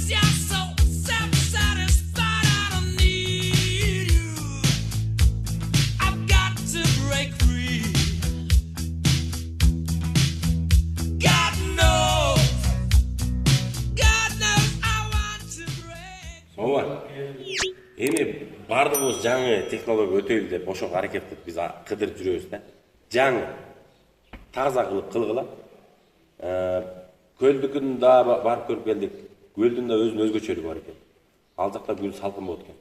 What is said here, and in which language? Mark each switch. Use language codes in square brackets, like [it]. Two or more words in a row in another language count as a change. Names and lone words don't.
[en] You're so self-satisfied. I don't need you. I've got to break free. God knows I want to break. [ky] Ооба. Эми бардыгыбыз жаңы технология өтөйлү деп ошого аракет кылып биз кыдырып жүрөбүз да. Жаңы таза кылгыла. Көлдүкүн да барып көрүп келдик. Көлдүн да өзүнүн өзгөчөлүгү бар экен. Ал жакта күн салкын болот экен.